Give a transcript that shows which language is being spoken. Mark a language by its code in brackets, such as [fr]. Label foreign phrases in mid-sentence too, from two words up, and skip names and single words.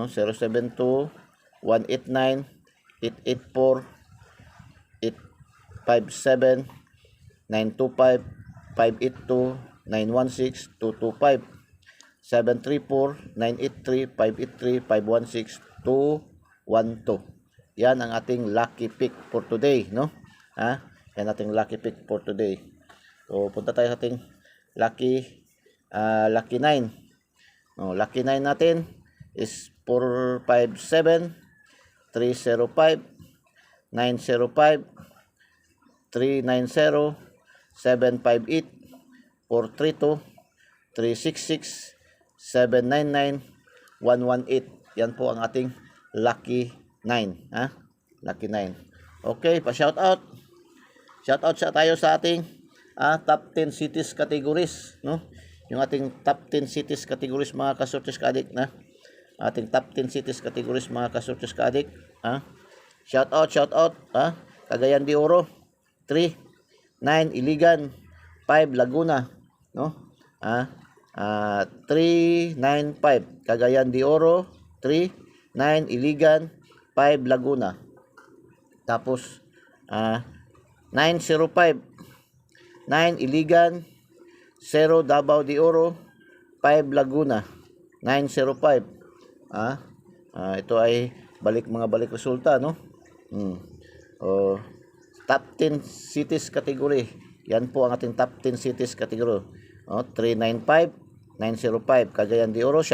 [tl] 072, 189, 884, 857, 925, 582, 916, 225, 734, 983, 583, 516, 212. Yan ang ating [en] lucky pick for today, [tl] no? Yan ating [en] lucky pick for today. [tl] So punta tayo sa ating lucky 9. No, lucky 9 natin is 457, 305, 905, 390, 758, 432, 366, 799, 118. Yan po ang ating lucky 9. Lucky 9. Okay, pa-shout out. [en] Shout out [tl] tayo sa ating [en] top 10 cities categories, [tl] no? Yung ating [en] top 10 cities categories [tl] mga kasortes kaadik na. Ating [en] top 10 cities categories [tl] mga kasortes kaadik, [en] Shout out, [tl] Cagayan de Oro, 3, 9 Iligan, 5 Laguna, no? 395 Cagayan de Oro, 3, 9 Iligan, 5 Laguna. Tapos 905 9 Iligan, 0 Davao de Oro, 5 Laguna. 905. Ito ay mga balik resulta, no? [en] Top 10 cities category. [tl] Yan po ang ating [en] top 10 cities category. [tl] 395, 905 Cagayan de Oro.